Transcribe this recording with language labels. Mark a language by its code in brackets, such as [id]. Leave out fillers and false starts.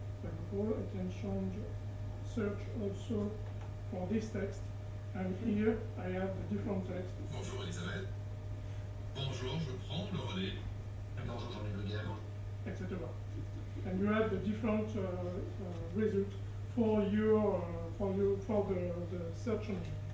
[en] For example, I can change search also for this text, and here I have the different text. [fr] Bonjour Elisabeth. Bonjour, je prends le relais. Bonjour Jean-Louis Le Guerre. Etc. [en] And you have the different results for your for the search engine.